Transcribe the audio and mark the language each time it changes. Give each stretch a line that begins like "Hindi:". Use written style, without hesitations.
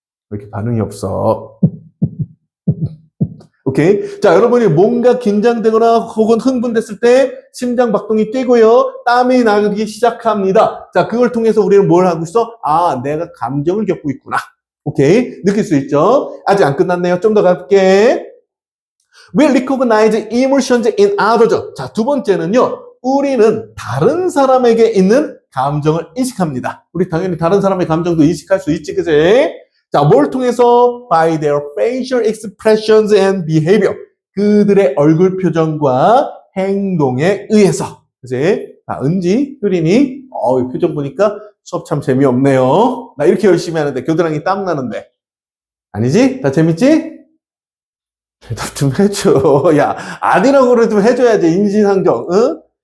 Korean: 왜 이렇게 반응이 없어? 오케이. 자, 여러분이 뭔가 긴장되거나 혹은 흥분됐을 때 심장 박동이 뛰고요. 땀이 나기 시작합니다. 자, 그걸 통해서 우리는 뭘 하고 있어? 아, 내가 감정을 겪고 있구나. 오케이. 느낄 수 있죠? 아직 안 끝났네요. 좀 더 갈게.
English: We recognize emotions in others.
Korean: 자, 두 번째는요. 우리는 다른 사람에게 있는 감정을 인식합니다. 우리 당연히 다른 사람의 감정도 인식할 수 있지, 그지? 자, 뭘 통해서?
English: By their facial expressions and behavior.
Korean: 그들의 얼굴 표정과 행동에 의해서. 그치? 자, 은지, 효린이, 이 표정 보니까 수업 참 재미없네요. 나 이렇게 열심히 하는데 겨드랑이 땀 나는데. 아니지? 다 재밌지? 대답 좀 해줘. 야, 아니라고 좀 해줘야지, 인지상정, 응?